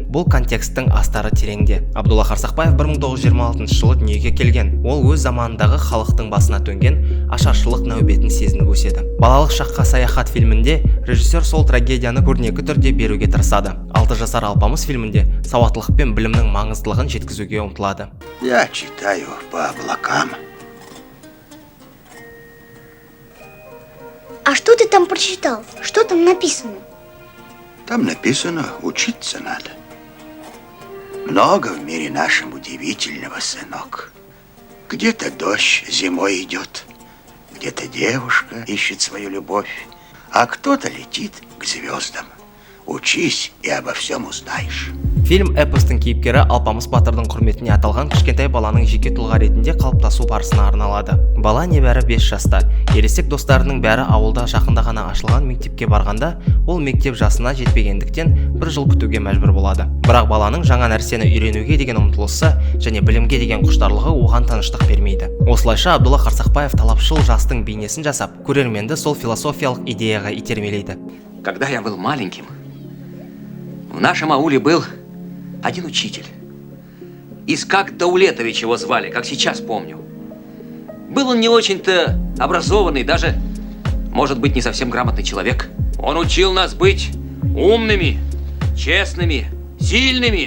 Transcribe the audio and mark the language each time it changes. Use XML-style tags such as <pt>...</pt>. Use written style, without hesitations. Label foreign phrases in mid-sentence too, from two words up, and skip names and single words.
<kk>Бұл контексттің астары тереңде. Абдулла Қарсақбаев 1926 жылы дүниеге келген. Ол өз заманындағы халықтың басына төнген ашаршылық нәубетін сезініп өседі. Балалық шаққа саяхат фильмінде режиссер сол трагедияны көрнекі түрде беруге тырысады. 6 жасар алпамыс фильмінде сауаттылық пен білімнің маңыздылығын жеткізуге ұмтылады.</kk> <ru>Я читаю по облакам. А что ты там прочитал? Что там написано? Там написано, учиться надо. Много в мире нашем удивительного, сынок. Где-то дождь зимой идет, где-то девушка ищет свою любовь, а кто-то летит к звездам. Учись и обо всем узнаешь.</ru> <kk>Фильм эпостың кейіпкері Алпамыс батырдың құрметіне аталған кішкентай баланың жеке тұлға ретінде қалыптасу барысына арналады. Бала небәрі 5 жаста. Ересек достарының бәрі ауылда жақында ғана ашылған мектепке барғанда, ол мектеп жасына жетпегендіктен 1 жыл күтуге мәжбүр болады. Бірақ баланың жаңа нәрсені үйренуге деген ұмтылысы және білімге деген құштарлығы оған тыныштық бермейді. Осылайша Абдулла Қарсақбаев талапшыл жастың бейнесін жасап, көрерменді сол философиялық идеяға итермелейді.</kk> <ru>Когда я был маленьким, в нашем ауле был один учитель. Искак Даулетович его звали, как сейчас помню. Был он не очень-то образованный, даже, может быть, не совсем грамотный человек. Он учил нас быть умными, честными, сильными.</ru>